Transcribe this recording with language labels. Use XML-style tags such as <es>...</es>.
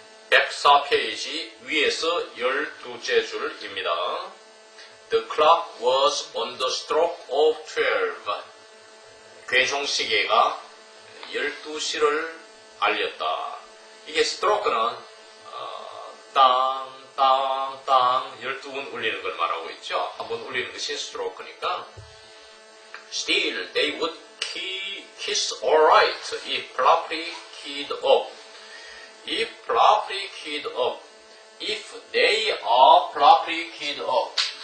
<ko>104페이지 위에서 12째 줄입니다.</ko> <en>The clock was on the stroke of 12.</en> <ko>괴종시계가 12시를 알렸다. 이게 스트로크는 땅, 땅, 땅 12번 울리는 걸 말하고 있죠. 한 번 울리는 것이 스트로크니까</ko> <en>Still, they would kiss alright if properly keyed up. If properly keyed up. If they are properly keyed up.</en>